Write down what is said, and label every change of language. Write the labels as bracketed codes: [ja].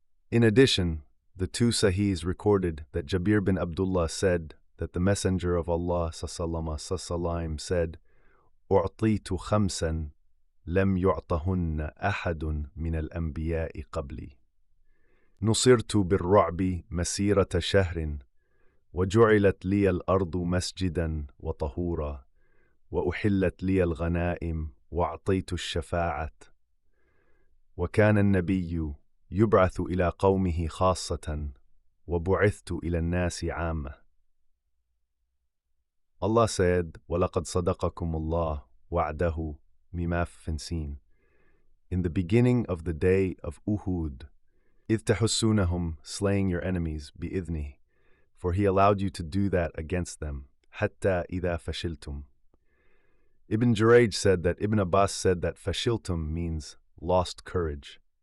[en] In addition, the two Sahihs recorded that Jabir bin Abdullah said that the Messenger of Allah ﷺ said, [ar] "U'titu khamsan lam yu'tahunna ahadun min al-anbiya'i qabli. نصرت بالرعب مسيرة شهر وجعلت لي الأرض مسجدا وطهورا وأحلت لي الغنائم وأعطيت الشفاعة وكان النبي يبعث إلى قومه خاصة وبعثت إلى الناس عامة." [en] Allah said, [ar] وَلَقَدْ صَدَقَكُمُ اللَّهُ وَعْدَهُ مِمَا فِنْسِينَ. [en] In the beginning of the day of Uhud, [ar] إِذْ تَحُسُّونَهُمْ, [en] slaying your enemies, [ar] بِإِذْنِهِ, [en] for He allowed you to do that against them, [ar] حَتَّى إِذَا فَشِلْتُمْ. [en] Ibn Jurayj said that Ibn Abbas said that fashiltum means lost courage.